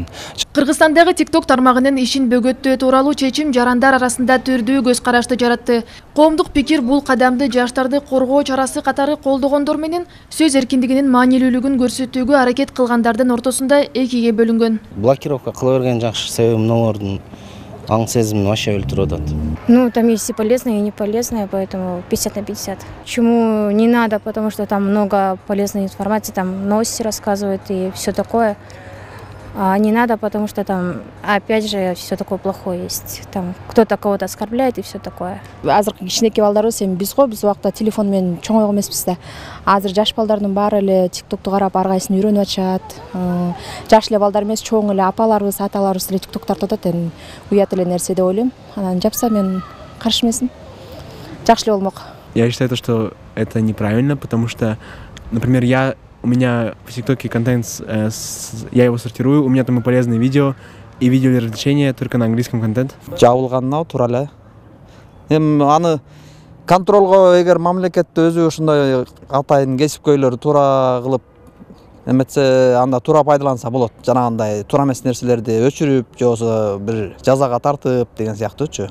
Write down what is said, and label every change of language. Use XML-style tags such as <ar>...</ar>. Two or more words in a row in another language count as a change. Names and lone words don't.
<ky>Кыргызстандагы TikTok тармагынын ишин бөгөттөө тууралуу чечим жарандар арасында түрдүү көз карашты жаратты. Коомдук пикир бул кадамды жаштарды коргоо чарасы катары колдогондор менен сөз эркиндигинин маанилүүлүгүн көрсөтүүгө аракет кылгандардын ортосунда экиге бөлүнгөн. Блокировка кыла берген жакшы себеби мыналардын аң сезимин вообще өлтүрүп атат.</ky> <ru>Ну, там есть и полезное, и не полезное, поэтому 50 на 50. Почему не надо? Потому что там много полезной информации, там новости рассказывают и все такое. А не надо, потому что там, опять же, все такое плохое есть. Там кто-то кого-то оскорбляет и все такое.</ru> <ky>Азыркы кичинекей балдарыбыз эми биз го биз убакта телефон менен чоңойгон эмеспиз да. Азыр жаш балдардын баары эле TikToкту карап ар кайсын үйрөнүп атышат. Жаш эле балдар эмес, чоң эле апаларыбыз, аталарыбыз эле TikTok тартып атат. Эми уят эле нерсе деп ойлойм. Анан жапса мен каршы эмесмин. Жакшы эле болмок.</ky> <ru>Я считаю, что это неправильно, потому что, например, у меня в ТикТоке контент, я его сортирую, у меня там и полезные видео, и видео для развлечения, только на английском контент.</ru> <ky>Жабылганына туура эле. Эми аны контролго эгер мамлекет өзү ушундай атайын кесипкөйлөр туура кылып эметсе, анда туура пайдаланса болот. Жанагындай туура эмес нерселерди өчүрүп, же болбосо бир жазага тартып деген сыяктуучу.</ky>